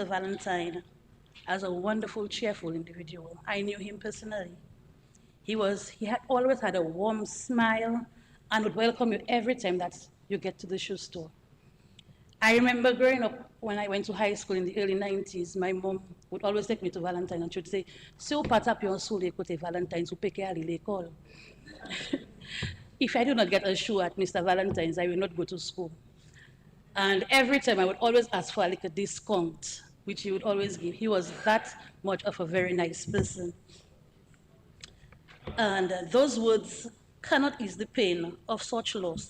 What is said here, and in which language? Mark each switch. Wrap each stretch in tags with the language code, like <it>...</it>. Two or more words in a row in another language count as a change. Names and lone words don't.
<en>Valentine as a wonderful, cheerful individual. I knew him personally. He had always had a warm smile and would welcome you every time that you get to the shoe store. I remember growing up when I went to high school in the early 90s, my mom would always take me to Valentine and she would say,</en> <ht>"Si ou pas tape yon sou kote Valentine, ou peke ali l'école."</ht> <en>If I do not get a shoe at Mr. Valentine's, I will not go to school. And every time I would always ask for like a discount, which he would always give. He was that much of a very nice person. And those words cannot ease the pain of such loss.</en>